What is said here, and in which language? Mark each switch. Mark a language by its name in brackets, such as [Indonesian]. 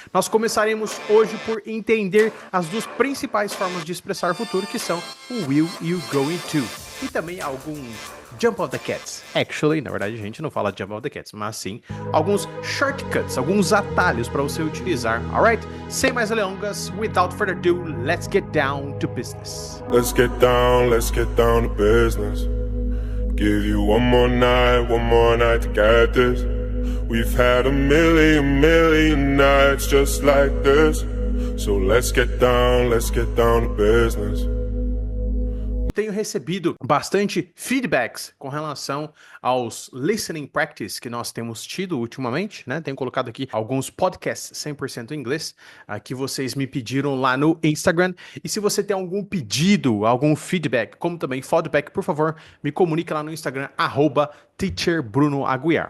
[Portuguese] Nós começaremos hoje por entender as 2 principais formas de expressar futuro, que são o will e o going to. E também alguns [English] jump of the cats. Actually, [Portuguese] na verdade a gente não fala jump of the cats, mas sim alguns shortcuts, alguns atalhos para você utilizar, alright? Sem mais delongas, [English] without further ado, let's get down to business. Let's get down to business. Give you one more night to get this. We've had a million nights just like this. So let's get down to business. [Portuguese] Tenho recebido bastante feedbacks com relação aos listening practice que nós temos tido ultimamente, né? Tenho colocado aqui alguns podcasts 100% em inglês que vocês me pediram lá no Instagram. E se você tem algum pedido, algum feedback, como também feedback, por favor, me comunique lá no Instagram, @teacherbrunoaguiar.